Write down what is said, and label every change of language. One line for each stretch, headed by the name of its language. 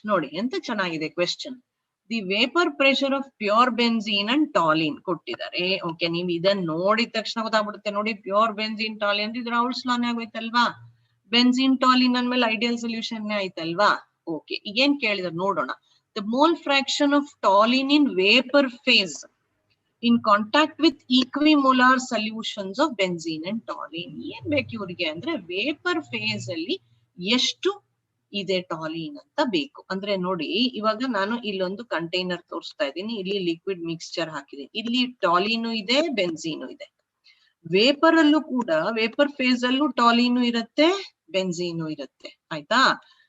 Kannada: ನೋಡಿ ಎಂತ ಚೆನ್ನಾಗಿದೆ question.
English: The vapour pressure of pure benzene and toluene ಕೊಟ್ಟಿದ್ದಾರೆ.
Kannada: ಓಕೆ, ನೀವು ಇದನ್ನ ನೋಡಿದ ತಕ್ಷಣ ಗೊತ್ತಾಗ್ಬಿಡುತ್ತೆ. ನೋಡಿ, ಪ್ಯೂರ್ ಬೆನ್ಝೀನ್ ಟಾಲಿನ್ ಅಂದ್ರೆ ಇದು ರೌಲ್ಟ್ಸ್ ಲಾನೇ ಆಗೋಯ್ತಲ್ವಾ? ಬೆನ್ಝೀನ್ ಟಾಲಿನ್ ಅಂದ್ಮೇಲೆ ಐಡಿಯಲ್ ಸೊಲ್ಯೂಷನ್ ಆಯ್ತಲ್ವಾ? ಓಕೆ, ಏನ್ ಕೇಳಿದ್ರು ನೋಡೋಣ.
English: The mole fraction of toluene in vapour phase in contact with equimolar solutions of benzene and toluene.
Kannada: ಏನ್ ಬೇಕು ಇವ್ರಿಗೆ ಅಂದ್ರೆ ವೇಪರ್ ಫೇಸ್ ಅಲ್ಲಿ ಎಷ್ಟು ಇದೆ ಟಾಲಿನ್ ಅಂತ ಬೇಕು. ಅಂದ್ರೆ ನೋಡಿ, ಇವಾಗ ನಾನು ಇಲ್ಲೊಂದು ಕಂಟೈನರ್ ತೋರಿಸ್ತಾ ಇದ್ದೀನಿ. ಇಲ್ಲಿ ಲಿಕ್ವಿಡ್ ಮಿಕ್ಸ್ಚರ್ ಹಾಕಿದ್ದೀನಿ. ಇಲ್ಲಿ ಟಾಲಿನು ಇದೆ, ಬೆನ್ಝೀನು ಇದೆ. ವೇಪರ್ ಅಲ್ಲೂ ಕೂಡ, ವೇಪರ್ ಫೇಸ್ ಅಲ್ಲೂ ಟಾಲಿನು ಇರುತ್ತೆ, ಬೆನ್ಝೀನು ಇರುತ್ತೆ. ಆಯ್ತಾ?